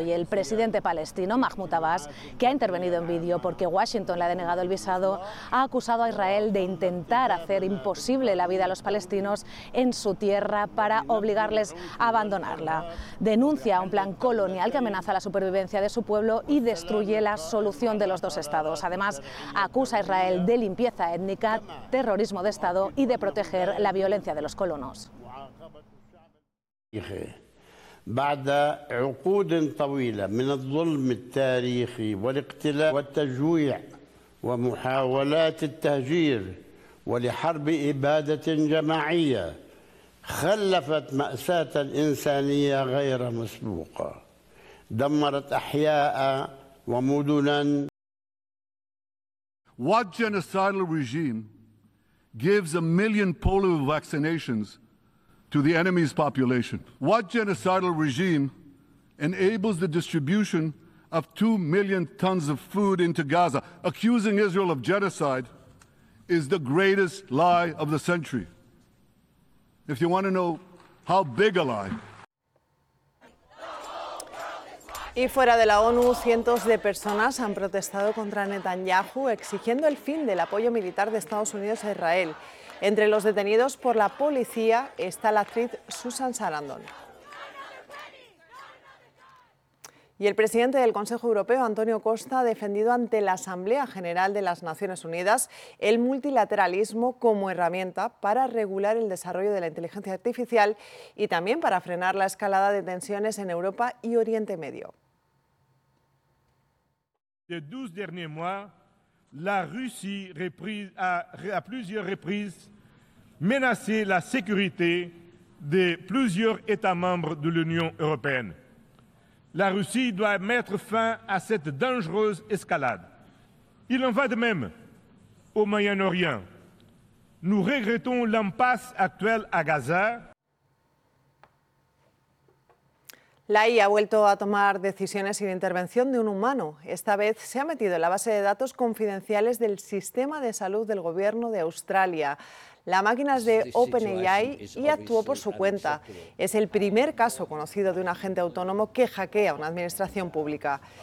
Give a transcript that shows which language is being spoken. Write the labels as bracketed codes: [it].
[es] Y el presidente palestino, Mahmoud Abbas, que ha intervenido en vídeo porque Washington le ha denegado el visado, ha acusado a Israel de intentar hacer imposible la vida a los palestinos en su tierra para obligarles a abandonarla. Denuncia un plan colonial que amenaza la supervivencia de su pueblo y destruye la solución de los dos estados. Además, acusa a Israel de limpieza étnica, terrorismo de Estado y de proteger la violencia de los colonos. [ar] التاريخ بعد عقود طويلة من الظلم التاريخي والاقتلاع والتجويع ومحاولات التهجير ولحرب إبادة جماعية خلفت مأساة إنسانية غير مسبوقة دمرت أحياء ومدنا. [en] What genocidal regime gives a million polio vaccinations to the enemy's population? What genocidal regime enables the distribution of 2 million tons of food into Gaza? Accusing Israel of genocide is the greatest lie of the century. If you want to know how big a lie. [es] Y fuera de la ONU, cientos de personas han protestado contra Netanyahu exigiendo el fin del apoyo militar de Estados Unidos a Israel. Entre los detenidos por la policía está la actriz Susan Sarandon. Y el presidente del Consejo Europeo, Antonio Costa, ha defendido ante la Asamblea General de las Naciones Unidas el multilateralismo como herramienta para regular el desarrollo de la inteligencia artificial y también para frenar la escalada de tensiones en Europa y Oriente Medio. [fr] Les 12 derniers mois, la Russie a plusieurs reprises menacé la sécurité de plusieurs États membres de l'Union européenne. La Russie doit mettre fin à cette dangereuse escalade. Il en va de même au Moyen-Orient. Nous regrettons l'impasse actuelle à Gaza. [es] La IA ha vuelto a tomar decisiones sin intervención de un humano. Esta vez se ha metido en la base de datos confidenciales del sistema de salud del gobierno de Australia. La máquina es de OpenAI y actuó por su cuenta. Es el primer caso conocido de un agente autónomo que hackea una administración pública.